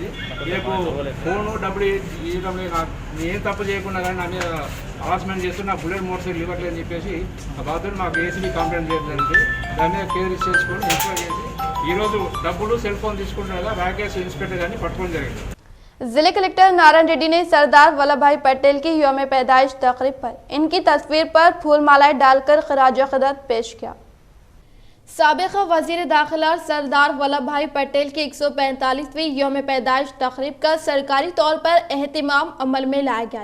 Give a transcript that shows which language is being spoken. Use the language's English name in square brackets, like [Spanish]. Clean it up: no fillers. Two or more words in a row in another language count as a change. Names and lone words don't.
[Telugu] రేపు ఫోను డబ్బులు ఇవ్వడం ఏం తప్పు చేయకుండా కానీ నా మీద హరాస్మెంట్ చేస్తూ నా [English] bullet motor cycle [Telugu] ఇవ్వట్లేదని చెప్పేసి ఆ బాధ్యత మాకు [English] ACB complaint [Telugu] చేయడం జరిగింది. దాని మీద [English] case register [Telugu] చేసుకొని ఎంక్వైరీ చేసి ఈరోజు డబ్బులు [English] cell phone [Telugu] తీసుకుంటున్నా రాకేష్ ఇన్స్పెక్టర్ గారిని పట్టుకోవడం జరిగింది. [Urdu] ضلع کلکٹر نارائن ریڈی نے سردار ولبھ بھائی پٹیل کی یوم پیدائش تقریب پر ان کی تصویر پر پھول مالائیں ڈال کر خراج عقیدت پیش کیا. سابقہ وزیر داخلہ سردار ولبھ بھائی پٹیل کی 145ویں یوم پیدائش تقریب کا سرکاری طور پر اہتمام عمل میں لایا گیا۔